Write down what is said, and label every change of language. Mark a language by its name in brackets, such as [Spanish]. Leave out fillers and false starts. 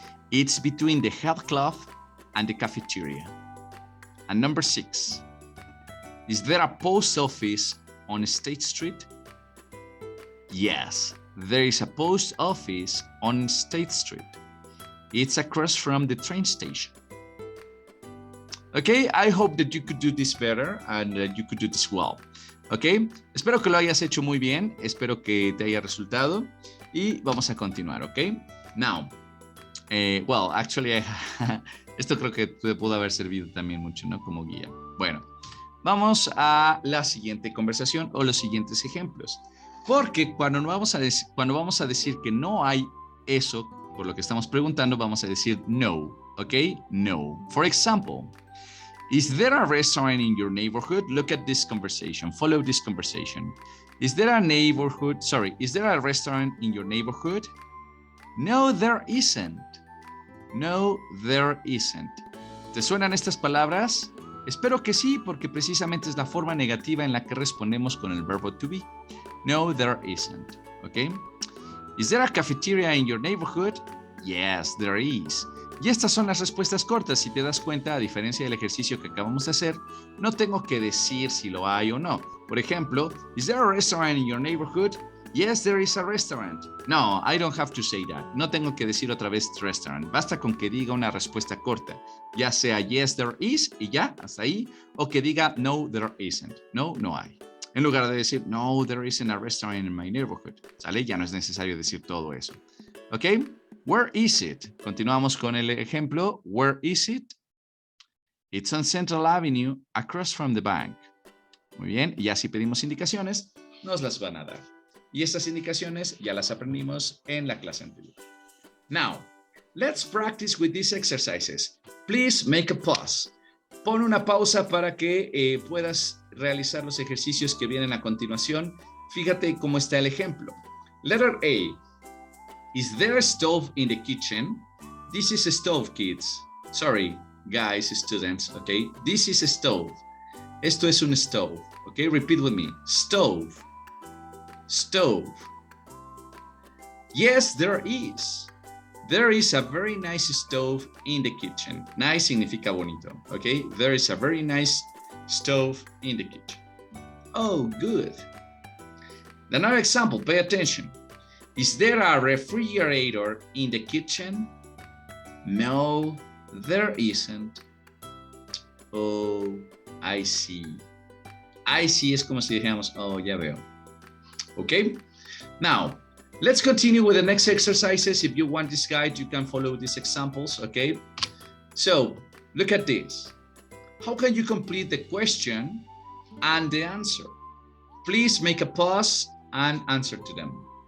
[English] It's between the health club and the cafeteria. And number 6, is there a post office on State Street? Yes, there is a post office on State Street. It's across from the train station. Okay, I hope that you could do this better and that you could do this well. [Spanish] Ok, espero que lo hayas hecho muy bien, espero que te haya resultado y vamos a continuar, ok. [English] Now, well, actually, [Spanish] esto creo que te pudo haber servido también mucho, ¿no? Como guía. Bueno, vamos a la siguiente conversación o los siguientes ejemplos. Porque cuando vamos a decir que no hay eso, por lo que estamos preguntando, vamos a decir no, ok, no. [English] For example, is there a restaurant in your neighborhood? Look at this conversation. Follow this conversation. Is there a restaurant in your neighborhood? No, there isn't. No, there isn't. [Spanish] ¿Te suenan estas palabras? Espero que sí, porque precisamente es la forma negativa en la que respondemos con el verbo to be. [English] No, there isn't. Okay? Is there a cafeteria in your neighborhood? Yes, there is. [Spanish] Y estas son las respuestas cortas. Si te das cuenta, a diferencia del ejercicio que acabamos de hacer, no tengo que decir si lo hay o no. Por ejemplo, [English] is there a restaurant in your neighborhood? Yes, there is a restaurant. No, I don't have to say that. [Spanish] No tengo que decir otra vez restaurant. Basta con que diga una respuesta corta. Ya sea [English] yes, there is [Spanish] y ya, hasta ahí. O que diga [English] no, there isn't. [Spanish] No, no hay. En lugar de decir no, [English] there isn't a restaurant in my neighborhood. [Spanish] ¿Sale? Ya no es necesario decir todo eso. ¿Ok? [English] Where is it? [Spanish] Continuamos con el ejemplo. [English] Where is it? It's on Central Avenue, across from the bank. [Spanish] Muy bien. Y así pedimos indicaciones, nos las van a dar. Y estas indicaciones ya las aprendimos en la clase anterior. [English] Now, let's practice with these exercises. Please make a pause. [Spanish] Pon una pausa para que puedas realizar los ejercicios que vienen a continuación. Fíjate cómo está el ejemplo. [English] Letter A. Is there a stove in the kitchen? This is a stove, kids. Sorry, guys, students, okay? This is a stove. [Spanish] Esto es un [English] stove, okay? Repeat with me. Stove. Stove. Yes, there is. There is a very nice stove in the kitchen. Nice [Spanish] significa bonito, [English] okay? There is a very nice stove in the kitchen. Oh, good. Another example, pay attention. Is there a refrigerator in the kitchen? No, there isn't. Oh, I see. I see [Spanish] es como si dijéramos, oh, ya veo. [English] Okay? Now, let's continue with the next exercises. If you want this guide, you can follow these examples, okay? So, look at this. How can you complete the question and the answer? Please make a pause and answer to them.